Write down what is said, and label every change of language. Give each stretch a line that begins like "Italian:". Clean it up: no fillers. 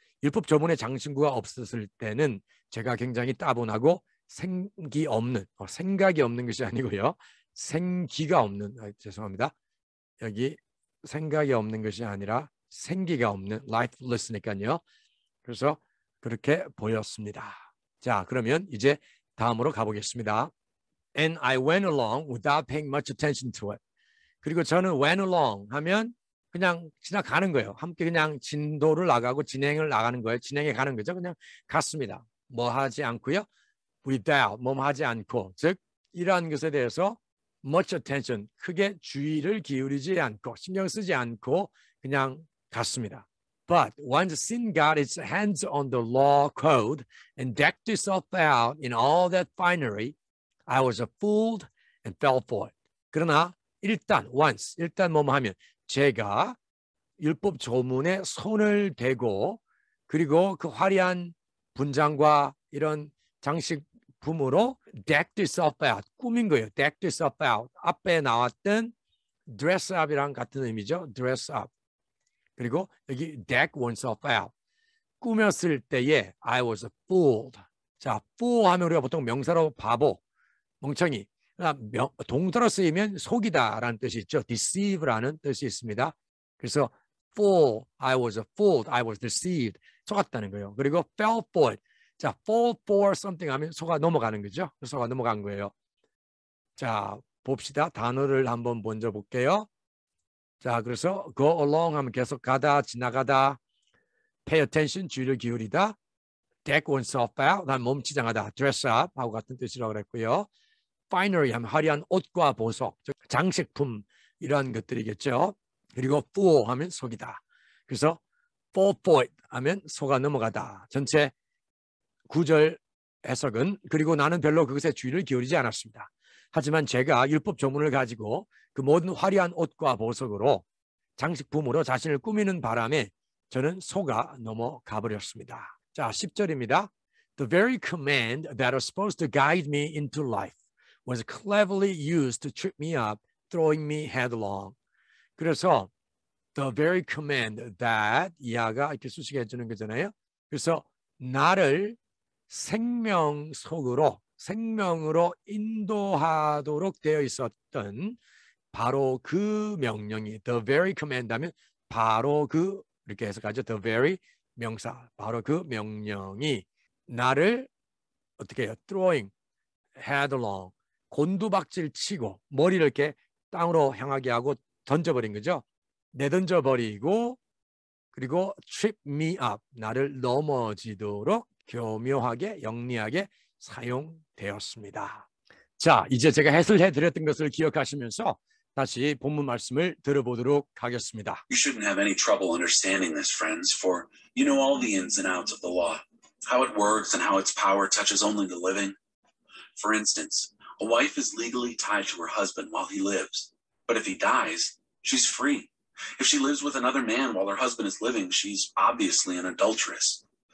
Korean: 율법 조문의 장신구가 없었을 때는 제가 굉장히 따분하고 생각이 없는 것이 아니고요. 생기가 없는, 죄송합니다. 여기 생각이 없는 것이 아니라 생기가 없는, lifeless니까요. 그래서 그렇게 보였습니다. 자, 그러면 이제 다음으로 가보겠습니다.
English: And I went along without paying much attention to it.
Korean: 그리고 저는
English: went along
Korean: 하면 그냥 지나가는 거예요. 함께 그냥 진도를 나가고 진행을 나가는 거예요. 진행해 가는 거죠. 그냥 갔습니다. 뭐 하지 않고요. without, 뭐 하지 않고, 즉 이러한 것에 대해서
English: much attention,
Korean: 크게 주의를 기울이지 않고 신경 쓰지 않고 그냥 갔습니다.
English: But once sin got its hands on the law code and decked itself out in all that finery, I was fooled and fell for it.
Korean: 그러나 일단 뭐 하면 제가 율법 조문에 손을 대고 그리고 그 화려한 분장과 이런 장식품으로
English: decked itself out,
Korean: 꾸민 거예요.
English: decked itself out.
Korean: 앞에 나왔던
English: dress up
Korean: 이랑 같은 의미죠.
English: dress up.
Korean: 그리고 여기
English: deck oneself out.
Korean: 꾸몄을 때에
English: I was fooled.
Korean: 자, fool 하면 우리가 보통 명사로 바보, 멍청이. 동사로 쓰이면 속이다라는 뜻이 있죠. deceive라는 뜻이 있습니다. 그래서
English: fool, I was fooled, I was deceived.
Korean: 속았다는 거예요. 그리고
English: fell for it.
Korean: 자,
English: fall for something
Korean: 하면 속아 넘어가는 거죠. 속아 넘어간 거예요. 자, 봅시다. 단어를 한번 먼저 볼게요. 자, 그래서
English: go along
Korean: 하면 계속 가다, 지나가다,
English: pay attention,
Korean: 주의를 기울이다,
English: deck oneself out,
Korean: 난 몸치장하다,
English: dress up
Korean: 하고 같은 뜻이라고 그랬고요. finery 하면 화려한 옷과 보석, 즉 장식품 이러한 것들이겠죠. 그리고 fool 하면 속이다. 그래서
English: fall for it
Korean: 하면 속아 넘어가다. 전체 9절 해석은 그리고 나는 별로 그것에 주의를 기울이지 않았습니다. 하지만 제가 율법 조문을 가지고 그 모든 화려한 옷과 보석으로 장식품으로 자신을 꾸미는 바람에 저는 속아 넘어가 버렸습니다. 자, 10절입니다.
English: The very command that was supposed to guide me into life was cleverly used to trip me up, throwing me headlong.
Korean: 그래서
English: the very command that
Korean: 이하가 이렇게 수식해 주는 거잖아요. 그래서 나를 생명으로 인도하도록 되어 있었던 바로 그 명령이
English: the very command
Korean: 하면 바로 그 이렇게 해석하죠.
English: the very
Korean: 명사, 바로 그 명령이 나를 어떻게 해요?
English: throwing headlong,
Korean: 곤두박질 치고 머리를 이렇게 땅으로 향하게 하고 던져버린 거죠. 내던져버리고 그리고
English: trip me up,
Korean: 나를 넘어지도록 교묘하게 영리하게 사용되었습니다. 자, 이제 제가 해설해 드렸던 것을 기억하시면서 다시 본문 말씀을 들어보도록 하겠습니다.
English: You shouldn't have any trouble understanding this, friends, for you know all the ins and outs of the law, how it works and how its power touches only the living. For instance, a wife is legally tied to her husband while he lives, but if he dies, she's free. If she lives with another man while her husband is living, she's obviously an adulteress.